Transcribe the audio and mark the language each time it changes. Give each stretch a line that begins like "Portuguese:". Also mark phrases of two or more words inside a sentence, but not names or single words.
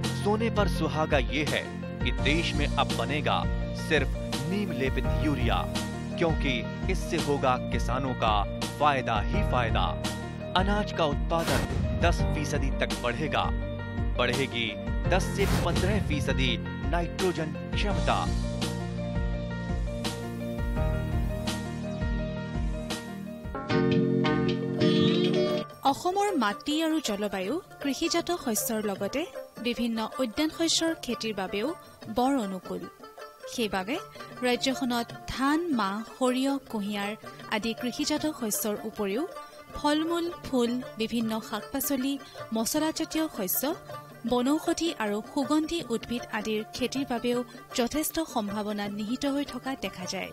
Hindi: सोने पर सुहागा ये है कि देश में अब बनेगा सिर्फ नीम लेपित यूरिया, क्योंकि इससे होगा किसानों का फायदा ही फायदा। अनाज का उत्पादन 10% तक बढ़ेगा। बढ़ेगी 10 से 15% नाइट्रोजन क्षमता।
Assamese: অসমৰ মাটি আৰু জলবায়ু কৃষিজাত শস্যৰ লগতে বিভিন্ন উদ্যান শস্যৰ খেতিৰ বাবেও বৰ অনুকূল। সেইবাবে ৰাজ্যখনত ধান, মাহ, সৰিয়হ, কুঁহিয়াৰ আদি কৃষিজাত শস্যৰ উপৰিও ফল-মূল, ফুল, বিভিন্ন শাক-পাচলি, মছলাজাতীয় শস্য, বনৌষধি আৰু সুগন্ধি উদ্ভিদ আদিৰ খেতিৰ বাবেও যথেষ্ট সম্ভাৱনা নিহিত হৈ থকা দেখা যায়।